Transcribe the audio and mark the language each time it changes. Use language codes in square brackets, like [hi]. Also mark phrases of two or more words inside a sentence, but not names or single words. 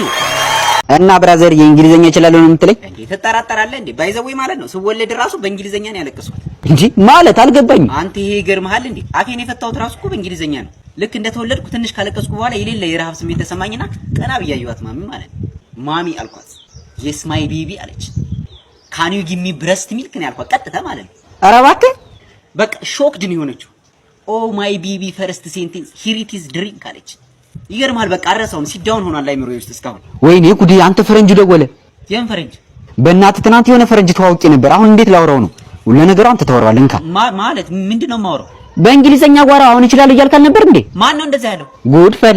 [am] እና ብራዘር የእንግሊዘኛ ይችላል ነው የምትለኝ? እንዴ ተጠራጠራለህ እንዴ? ባይዘዌ ማለት ነው ስወለድ ራሱ በእንግሊዘኛ ነው ያለቀስኩት። እንጂ ማለት አልገባኝም። አንተ ይሄ ይገርምሃል እንዴ? አፌን የፈታሁት ራሱ እኮ በእንግሊዘኛ ነው። ልክ እንደተወለድኩ ትንሽ ካለቀስኩ በኋላ የሌለ የረሃብ ስሜት ተሰማኝና ቀና ብዬ አየኋት ማሚ ማለት ነው። ማሚ አልኳት። [en] yes my baby [am] አለች። [en] can you give me breast milk [am] ነው ያልኳት ቀጥታ ማለት ነው። ኧረ እባክህ በቃ ሾክድ ነው የሆነችው። [en] oh my baby first sentence here it is drink [am] አለች። ይገርማል። በቃ አረሳውም። ሲዳውን ሆኗል አይምሮዬ ውስጥ እስካሁን። ወይኔ ጉዴ! አንተ ፈረንጅ ደወለ። የምን ፈረንጅ? በእናትህ ትናንት የሆነ ፈረንጅ ተዋውቄ ነበር። አሁን እንዴት ላውራው ነው? ሁሉ ነገሩ አንተ ተወራዋል። እንካ ማለት ምንድነው የማወራው? በእንግሊዘኛ ጓራ አሁን ይችላል እያልካል ነበር እንዴ? ማን ነው እንደዛ ያለው? ጉድ ፈላ